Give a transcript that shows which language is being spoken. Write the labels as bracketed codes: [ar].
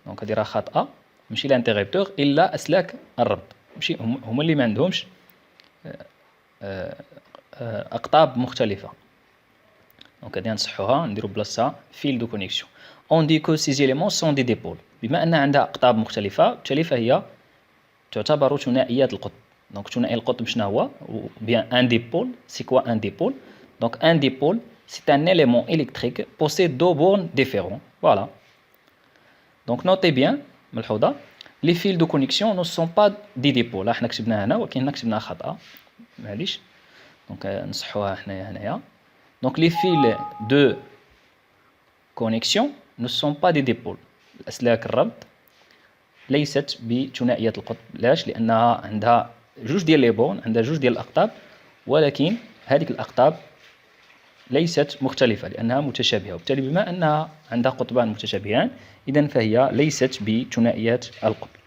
[ar] هذه راه خاطئة، ماشي الانترربتور، إلا أسلاك الربط. ماشي هما اللي ما عندهمش أقطاب مختلفة. غادي نصحوها نديرو بلاصتها فيل دو كونيكسيون. [fr] On dit que ces éléments sont des dipôles. [ar] بما أن عندها أقطاب مختلفة بالتالي فهي تعتبر ثنائيات القطب. ثنائي القطب شنو هو؟ [fr] bien un dipôle. C'est quoi un dipôle? Un dipôle, c'est un élément électrique possède 2 bornes différentes. Voilà. Notez bien, ملحوظة, les fils de connexion ne sont pas des dipôles. [ar] احنا كتبناها هنا ولكن هنا كتبناها خطأ. معليش. Donc نصحوها حنايا هنايا. [fr] Donc les fils de connexion ne sont pas des dipôles. [ar] الأسلاك الربط ليست بثنائية القطب. علاش؟ لأنها عندها جوج ديال لي بون، عندها جوج ديال الأقطاب، ولكن هذيك الأقطاب ليست مختلفة لأنها متشابهة، وبالتالي بما أنها عندها قطبان متشابهان إذن فهي ليست بثنائية القطب.